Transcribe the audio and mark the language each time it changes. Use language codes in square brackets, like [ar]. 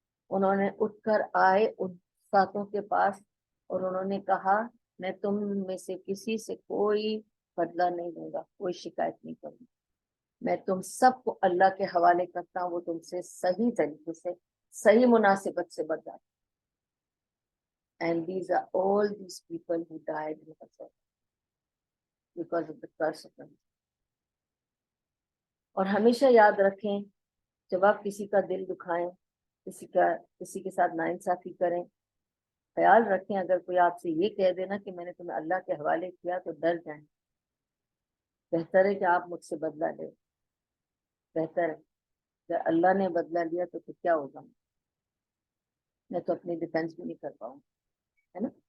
[ur] انہوں نے اٹھ کر آئے ان ساتوں کے پاس, اور انہوں نے کہا میں تم میں سے کسی سے کوئی بدلہ نہیں دوں گا, کوئی شکایت نہیں کروں گا, میں تم سب کو اللہ کے حوالے کرتا ہوں, وہ تم سے صحیح طریقے سے صحیح مناسبت سے بدلا. [en] And these are all these people who died in the because of the curse of them. [ur] اور ہمیشہ یاد رکھیں جب آپ کسی کا دل دکھائیں، کسی کے ساتھ ناانصافی کریں، خیال رکھیں اگر کوئی آپ سے یہ کہہ دینا کہ میں نے تمہیں اللہ کے حوالے کیا تو ڈر جائیں. بہتر ہے کہ آپ مجھ سے بدلہ لیں. بہتر ہے کہ اللہ نے بدلہ لیا تو پھر کیا ہوگا، میں تو اپنی ڈیفینس بھی نہیں کر پاؤں، ہے نا.